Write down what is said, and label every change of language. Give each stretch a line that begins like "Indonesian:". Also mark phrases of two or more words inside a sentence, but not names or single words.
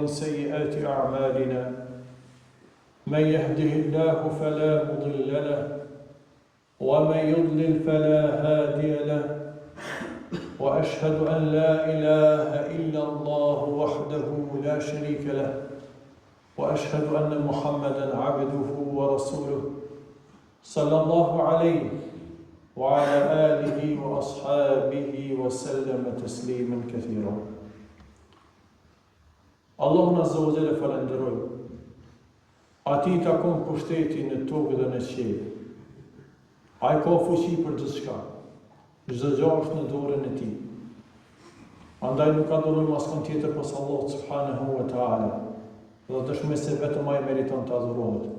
Arabic: سيئات أعمالنا من يهده الله فلا مضل له ومن يضلل فلا هادي له وأشهد أن لا إله إلا الله وحده لا شريك له وأشهد أن محمدًا عبده ورسوله صلى الله عليه وعلى آله وأصحابه وسلم تسليما كثيرا.
Albanian: Allahun
Arabic: عز وجل
Albanian: falenderoj. Ati takon pushteti në tokë dhe në qiell. Ai ka fuqi për gjithçka. Çdo gjë është në dorën e tij. Andaj nuk adhurojmë askën tjetër pas Allahut
Arabic: سبحانه وتعالى.
Albanian: Dhe dëshmoj se vetëm ai meriton të adhurohet.